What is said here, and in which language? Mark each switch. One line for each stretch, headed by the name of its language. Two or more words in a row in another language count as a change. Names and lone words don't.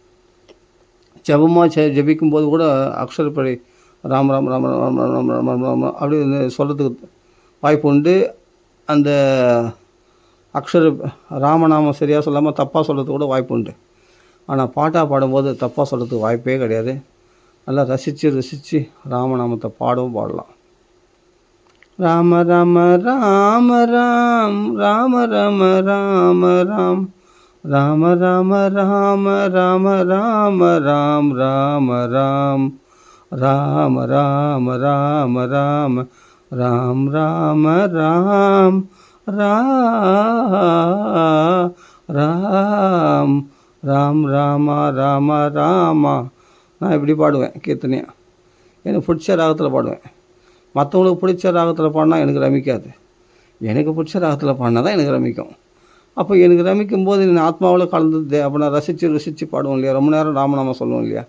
Tamil: ஜபமாக ஜபிக்கும்போது கூட அக்ஷரப்படி ராம ராம ராம ராம ராம ராம ராம அப்படி சொல்கிறதுக்கு வாய்ப்பு உண்டு. அந்த அக்ஷர ராமநாமம் சரியாக சொல்லாமல் தப்பாக சொல்கிறதுக்கு கூட வாய்ப்பு உண்டு. ஆனால் பாட்டாக பாடும்போது தப்பாக சொல்கிறதுக்கு வாய்ப்பே கிடையாது. நல்லா ரசித்து ராமநாமத்தை பாடவும் பாடலாம். ராம ராம ராம ராம் ராம ராம ராம ராம் ராம ராம ராம ராம ராம ராம் ராம ராம் ராம ராம ராம ராம ராம் ராம ராம் ராம் ராம் ராம ராம ராமா. நான் இப்படி பாடுவேன் கீர்த்தனையாக. எனக்கு பிடிச்ச ராகத்தில் பாடுவேன். மற்றவங்களுக்கு பிடிச்ச ராகத்தில் பாடினா எனக்கு ரமிக்காது. எனக்கு பிடிச்ச ராகத்தில் பாடினா தான் எனக்கு ரமிக்கும். அப்போ எனக்கு ரமிக்கும் போது நான் ஆத்மாவில் கலந்துது. அப்போ நான் ரசித்து பாடுவோம் இல்லையா, ரொம்ப நேரம் ராமநாமம் சொல்லுவோம் இல்லையா.